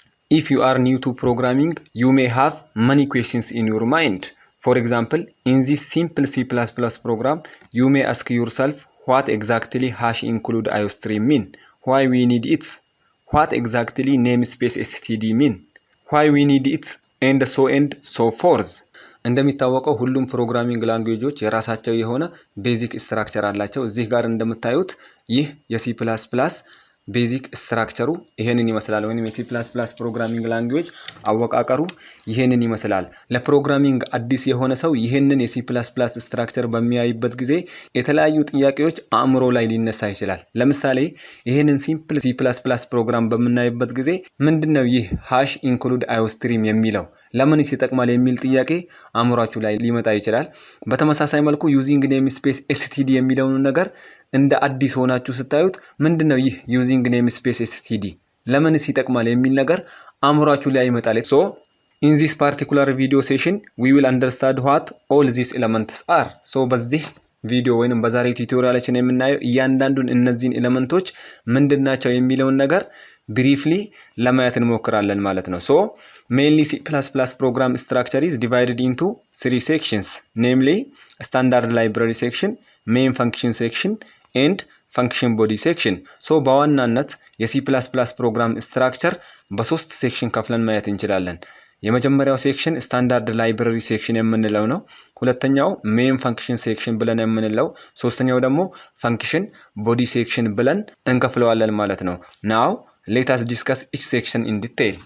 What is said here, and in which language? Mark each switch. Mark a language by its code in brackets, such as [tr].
[en] If you are new to programming, you may have many questions in your mind. For example, in this simple C++ program, you may ask yourself what exactly #include IOStream mean, why we need it, what exactly namespace std mean, why we need it, and so forth. [am] እንደሚታወቀው ሁሉም ፕሮግራሚንግ ላንጉዌጆች የራሳቸው የሆነ ቤዚክ ስትራክቸር አላቸው። እዚህ ጋር እንደምታዩት ይህ የሲ++ ቤዚክ ስትራክቸሩ ይሄንን ይመስላል። ወይንም የሲ++ ፕሮግራሚንግ ላንጉዌጅ አወቃቀሩ ይሄንን ይመስላል። ለፕሮግራሚንግ አዲስ የሆነ ሰው ይሄንን የሲ++ ስትራክቸር በሚያይበት ጊዜ የተለያዩ ጥያቄዎች አእምሮ ላይ ሊነሳ ይችላል። ለምሳሌ ይሄንን ሲምፕል ሲ++ ፕሮግራም በመናይበት ጊዜ ምንድነው ይህ #include IOStream የሚለው ለምንስ ይጠቅማል የሚል ጥያቄ አእምሯችሁ ላይ ሊመጣ ይችላል። በተመሳሳይ መልኩ ዩዚንግ ኔምስፔስ std የሚለውን ነገር እንደ አዲስ ሆናችሁ ስታዩት ምንድነው ይህ ዩዚንግ ኔምስፔስ std ለምንስ ይጠቅማል የሚል ነገር አእምሯችሁ ላይ ይመጣል። [en] So in this particular video session we will understand what all these elements are. So [am] በዚህ ቪዲዮ ወይንም በዛሬው ቱቶሪያላችን የምናየው እያንዳንዱን እነዚህን ኤሌመንቶች ምንድናቸው የሚለውን ነገር ብሪፍሊ ለማየት እንሞክራለን ማለት ነው። [en] So mainly C++ program structure is divided into 3 sections, namely standard library section, main function section and function body section. [am] So በዋናነት የሲ++ ፕሮግራም ስትራክቸር በሶስት ሴክሽን ከፍለን ማየት እንችላለን። የመጀመሪያው ሴክሽን ስታንዳርድ ላይብረሪ ሴክሽን የምንለው ነው። ሁለተኛው ሜን ፈንክሽን ሴክሽን ብለን የምንለው፣ ሶስተኛው ደግሞ ፈንክሽን ቦዲ ሴክሽን ብለን እንከፍለዋለን ማለት ነው። ናው [en] let us discuss each section in detail.